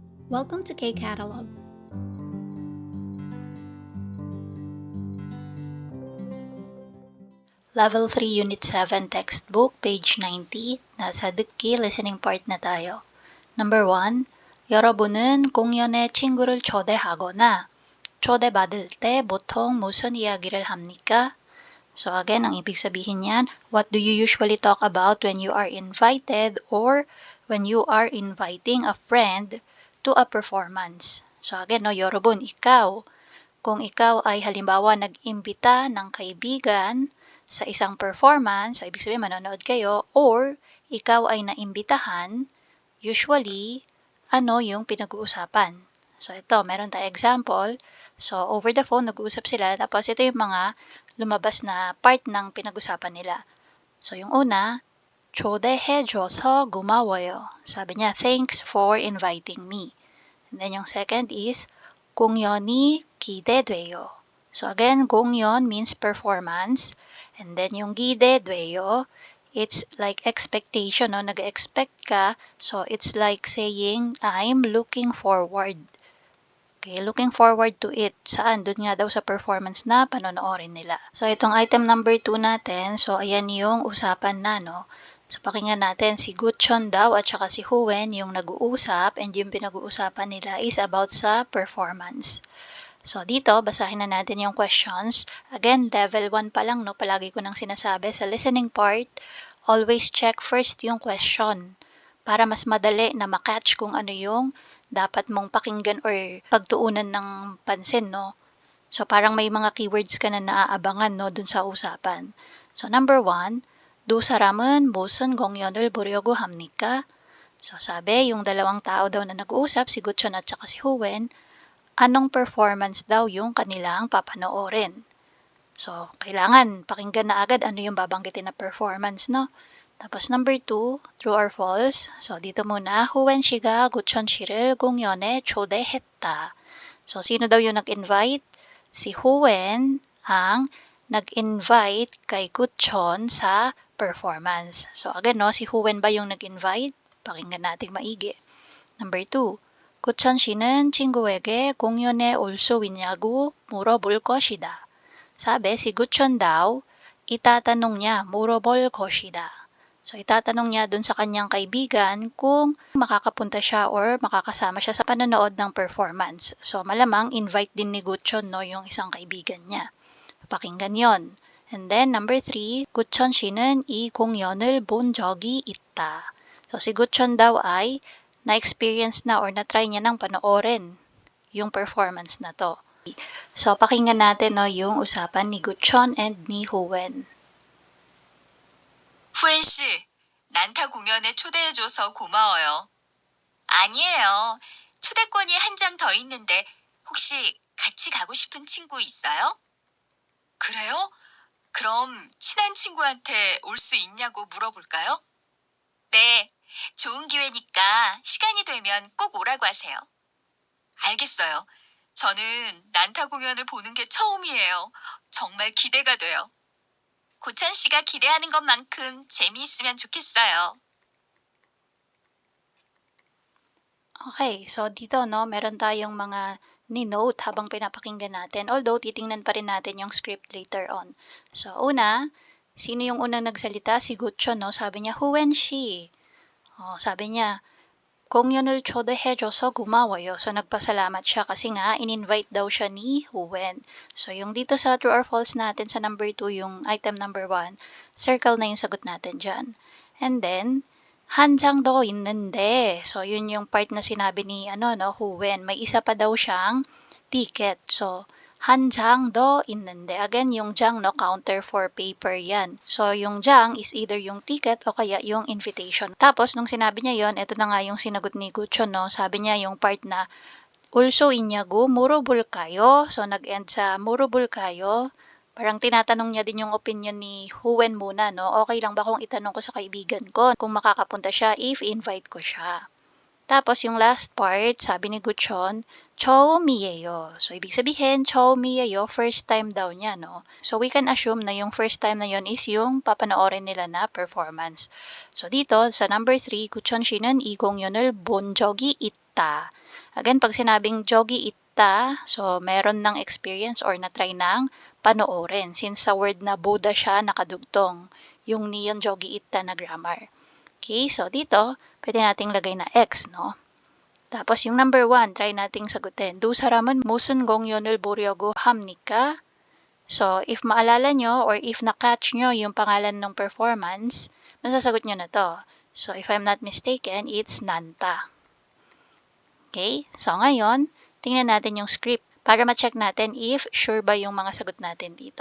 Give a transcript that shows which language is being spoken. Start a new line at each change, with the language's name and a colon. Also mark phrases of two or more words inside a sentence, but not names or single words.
English: Welcome to K-Catalog. Level 3 Unit 7 Textbook, page 90.
Filipino: nasa 듣기
English: listening part
Filipino: na tayo. Number 1.
Korean: 여러분은 공연에 친구를 초대하거나 초대받을 때 보통 무슨 이야기를 합니까?
English: So again,
Filipino: ang ibig sabihin niyan,
English: what do you usually talk about when you are invited or when you are inviting a friend to a performance? So again,
Korean: 여러분,
Filipino: ikaw. Kung ikaw ay halimbawa nag-imbita ng kaibigan sa isang performance, so ibig sabihin manonood kayo, or ikaw ay naimbitahan, usually, ano yung pinag-uusapan? So ito, meron tayong example.
English: So over the phone,
Filipino: nag-uusap sila, tapos ito yung mga lumabas na part ng pinag-usapan nila. So yung una,
Korean: 초대해줘서 고마워요.
Filipino: Sabi niya,
English: thanks for inviting me. And then yung second is,
Korean: 공연이 기대돼요.
English: So again, 공연 means performance. And then yung 기대돼요, it's like expectation, no?
Filipino: Nag-expect ka.
English: So it's like saying, I'm looking forward. Okay, looking forward to it.
Filipino: Saan? Doon nga daw sa performance na panonoorin nila. So itong item number 2 natin, so ayan yung usapan na, no? So pakinggan natin, si Gutchon daw at saka si Huen yung nag-uusap, and yung pinag-uusapan nila
English: is about
Filipino: sa performance. So dito, basahin na natin yung questions. Again, level 1 pa lang, no? Palagi ko nang sinasabi, sa
English: listening part, always check first
Filipino: yung question para mas madali na makatch kung ano yung dapat mong pakinggan or pagtuunan ng pansin, no? So parang may mga keywords ka na naaabangan, no, dun sa usapan.
English: So number 1,
Korean: 두 사람은 무슨 공연을 보려고 합니까?
Filipino: So sabi, yung dalawang tao daw na nag-uusap, si Gutchon at saka si Huen, anong performance daw yung kanilang papanoorin? So kailangan pakinggan na agad ano yung babanggitin na performance, no?
English: tapos number 2, true or false.
Filipino: So dito muna,
Korean: Huen 씨가 구천 씨를 공연에 초대했다.
Filipino: So sino daw yung nag-invite? Si Huen ang nag-invite kay Gutchon sa performance. So again, no, si Huen ba yung nag-invite? Pakinggan natin maigi. Number 2,
Korean: 구천 씨는 친구에게 공연에 올 수 있냐고 물어볼 것이다.
Filipino: Sabi, si Gutchon daw, itatanong niya,
Korean: 물어볼 것이다.
Filipino: So, itatanong niya dun sa kanyang kaibigan kung makakapunta siya or makakasama siya sa panonood ng performance. So, malamang invite din ni Gutchon, no, yung isang kaibigan niya. Pakinggan yon. And then, number 3, Gutchon 씨는
Korean: 이 공연을 본 적이 있다.
Filipino: So, si Gutchon daw ay na-experience na or na-try niya nang panoorin yung performance na to. So, pakinggan natin, no, yung usapan ni Gutchon and ni Huen.
Korean: 후엔 씨, 난타 공연에 초대해줘서 고마워요. 아니에요. 초대권이 한 장 더 있는데 혹시 같이 가고 싶은 친구 있어요? 그래요? 그럼 친한 친구한테 올 수 있냐고 물어볼까요? 네, 좋은 기회니까 시간이 되면 꼭 오라고 하세요. 알겠어요. 저는 난타 공연을 보는 게 처음이에요. 정말 기대가 돼요. 고찬 씨가 기대하는 것만큼 재미있으면 좋겠어요.
Filipino: Okay, so dito, no, meron tayong mga ni-note habang pinapakinggan natin. Although, titingnan pa rin natin yung script
English: later on.
Filipino: So, una, sino yung unang nagsalita? Si Gutchon, no? Sabi niya, Huen she. Sabi niya,
Korean: 공연을 초대해줘서 고마워요.
Filipino: So, nagpasalamat siya kasi nga, in-invite daw siya ni Huen. So, yung dito sa
English: true or false
Filipino: natin sa number 2, yung item number 1, circle na yung sagot natin dyan.
English: And then,
Korean: 한 장 더 있는데,
Filipino: so yun yung part na sinabi ni Huen, may isa pa daw siyang ticket.
English: So,
Korean: 한 장 더 있는데,
Filipino: again yung jang, no,
English: counter for paper
Filipino: yan. So, yung jang is either yung ticket o kaya yung invitation. Tapos, nung sinabi niya yon, ito na nga yung sinagot ni Gutchon, no, sabi niya yung part na also
Korean: 있냐고 물어볼까요?
Filipino: So, nag-end sa 물어볼까요? Parang tinatanong niya din yung opinion ni Huen muna, no? Okay lang ba kung itanong ko sa kaibigan ko kung makakapunta siya if invite ko siya? Tapos yung last part, sabi ni Gutchon, 처음이에요. So, ibig sabihin, 처음이에요,
English: first time
Filipino: daw niya, no? So,
English: we can assume
Filipino: na yung
English: first time
Filipino: na yon is yung papanoorin nila na performance. So, dito, sa number 3, Gutchon 씨는
Korean: 이 공연을 본 적이 있다.
Filipino: itta. Again, pag sinabing
Korean: 적이 있다,
Filipino: so meron ng experience or na-try ng panoorin. Since sa word na Buddha siya nakadugtong, yung niyon
Korean: 적이 있다
Filipino: na grammar. Okay, so dito, pwede nating lagay na X, no? Tapos yung number 1, try nating sagutin. 두 사람은 무슨 공연을 보려고 합니까? So, if maalala nyo or if na-catch nyo yung pangalan ng performance, masasagot nyo na to.
English: So, if I'm not mistaken, it's Nanta. Okay? So,
Filipino: ngayon, tingnan natin yung script para ma-check natin if sure ba yung mga sagot natin dito.